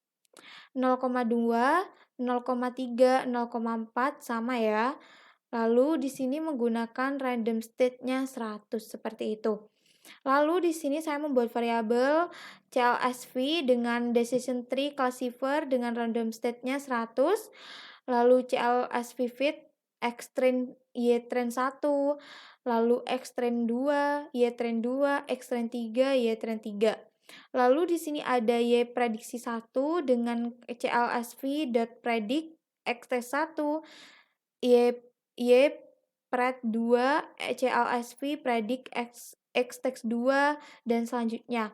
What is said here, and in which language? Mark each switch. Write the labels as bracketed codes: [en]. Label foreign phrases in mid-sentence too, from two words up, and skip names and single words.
[id] 0,2, 0,3, 0,4 sama ya. Lalu di sini menggunakan [en] random state- [id] nya 100 seperti itu. Lalu di sini saya membuat variabel CLSV dengan [en] decision tree classifier [id] dengan [en] random state- [id] nya 100. Lalu CLSV fit X train Y train 1, lalu X train 2, Y train 2, X train 3, Y train 3. Lalu di sini ada Y prediksi 1 dengan CLSV.predict X test 1, Y pred 2, CLSV predict X test 2, dan selanjutnya.